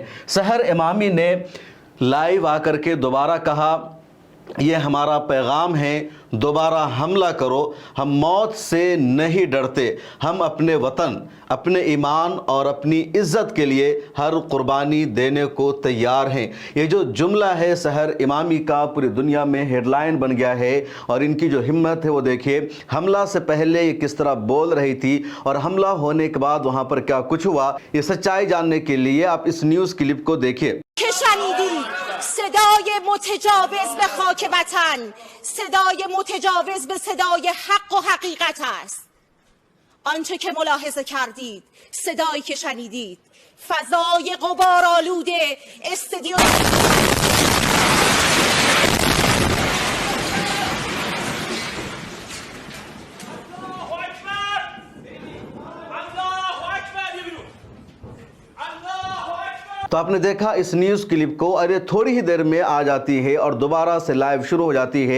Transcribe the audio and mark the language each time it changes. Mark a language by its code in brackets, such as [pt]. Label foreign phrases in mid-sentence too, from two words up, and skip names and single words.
[hi] सहर इमामी ने लाइव आकर के दोबारा कहा, ये हमारा पैगाम है, दोबारा हमला करो, हम मौत से नहीं डरते, हम अपने वतन, अपने ईमान और अपनी इज़्ज़त के लिए हर कुर्बानी देने को तैयार हैं। ये जो जुमला है सहर इमामी का, पूरी दुनिया में हेडलाइन बन गया है। और इनकी जो हिम्मत है वो देखिए, हमला से पहले ये किस तरह बोल रही थी और हमला होने के बाद वहाँ पर क्या कुछ हुआ। ये सच्चाई जानने के लिए आप इस न्यूज़ क्लिप को देखिए। [fa] صدای متجاوز به خاک وطن، صدای متجاوز به صدای حق و حقیقت است. آنچه که ملاحظه کردید، صدایی که شنیدید، فضای غبارآلوده استودیو [hi] तो आपने देखा इस न्यूज़ क्लिप को, अरे थोड़ी ही देर में आ जाती है और दोबारा से लाइव शुरू हो जाती है।